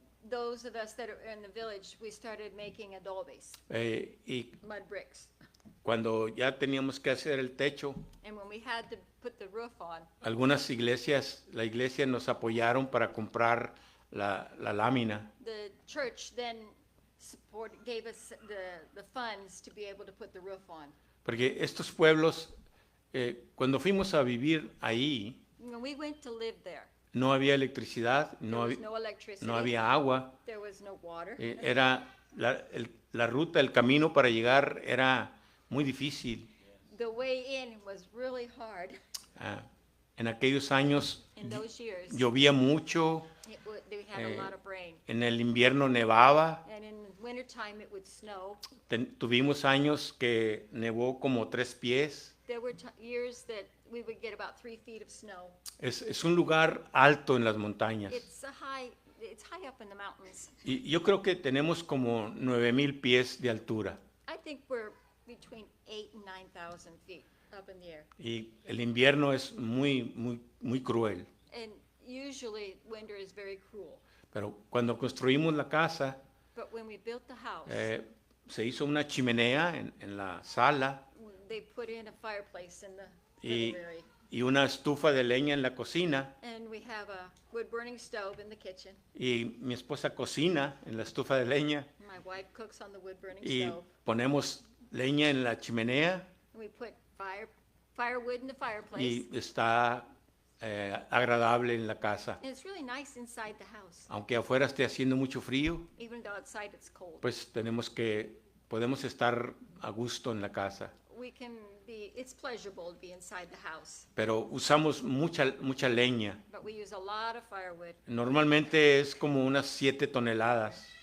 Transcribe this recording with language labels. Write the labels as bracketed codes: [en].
[en] Those of us that are in the village, we started making adobes, [es] y [en] mud bricks. [es] cuando ya teníamos que hacer el techo, [en] And when we had to put the roof on, [es] algunas iglesias, la iglesia nos apoyaron para comprar la lámina. [en] the church then gave us the funds to be able to put the roof on. [es] Porque estos pueblos, cuando fuimos a vivir ahí, [en] When we went to live there, [es] no había electricidad, [en] there [es] no [en] was no electricity, [es] había agua. [en] there was no water. [es] Era la ruta, el camino para llegar era muy difícil. [en] The way in was really hard [es] En aquellos años [en] in those years. [es] llovía mucho, [en] They had a lot of rain. [es] en el invierno nevaba. [en] And in wintertime, it would snow. [es] Tuvimos años que nevó como 3 pies. [en] There were years that we would get about 3 feet of snow. [es] Es un lugar alto en las montañas. [en] It's high up in the mountains. [es] Y yo creo que tenemos como 9,000 pies de altura. [en] I think we're between 8,000 and 9,000 feet up in the air. [es] Y el invierno es muy cruel. [en] And usually winter is very cruel. [es] Pero cuando construimos la casa, [en] But when we built the house, [es] se hizo una chimenea en la sala [en] they put in a fireplace in the [es] y, [en] living area. [es] y una estufa de leña en la cocina. [en] And we have a wood-burning stove in the kitchen. [es] Y mi esposa cocina en la estufa de leña [en] My wife cooks on the wood-burning [es] y [en] stove. [es] ponemos leña en la chimenea [en] And we put firewood in the fireplace. [es] y está agradable en la casa. [en] And it's really nice inside the house, [es] Aunque afuera esté haciendo mucho frío, [en] even though outside it's cold. [es] pues podemos estar a gusto en la casa. [en] It's pleasurable to be inside the house, [es] Pero usamos mucha leña. [en] but we use a lot of firewood. [es] Normalmente es como unas 7 toneladas